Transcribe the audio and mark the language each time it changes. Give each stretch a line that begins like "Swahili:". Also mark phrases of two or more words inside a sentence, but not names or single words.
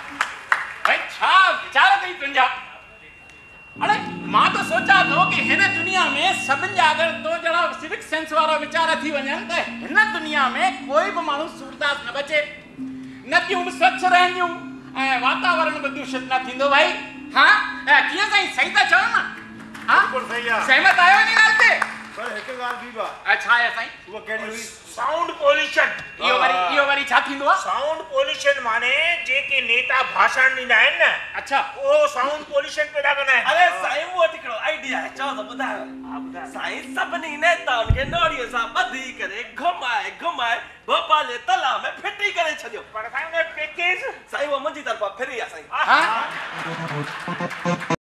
Sindhi: भाई छा वीचार अथई तुंहिंजा अरे मां तो सोचा थो कि हिन दुनिया में सभिनि जा अगरि तो जहिड़ा
English: civic sense
Sindhi: वारा वीचार थी वञनि त हिन दुनिया में कोई बि माण्हू सूरदास न बचे नदियूं बि स्वच्छ रहंदियूं ऐं वातावरण बि दूषित न थींदो भाई हाँ कीअं साईं सही था चओ न हाँ बिल्कुलु सही आहे सहमत आहियो इन ॻाल्हि ते पर हिकु ॻाल्हि ॿी बा
Hindi: अच्छा है साईं
Sindhi: उहा कहिड़ी हुई
English: sound pollution
Sindhi: इहो वरी छा थींदो आहे
English: sound pollution
Sindhi: माने जेके नेता भाषण ॾींदा आहिनि न अच्छा उहो
English: sound pollution
Sindhi: पैदा कंदा आहिनि अरे साईं वो हिकिड़ो आइडिया है चओ त ॿुधायो साईं सभिनी नेताउनि खे नोड़ीअ सां ॿधी करे घुमाए घुमाए भोपाल जे तलाउ में फिटी करे छॾियो पर साईं उन पैकेज साईं वो मुंहिंजी तरफ़ां फ्री आहे साईं हाँ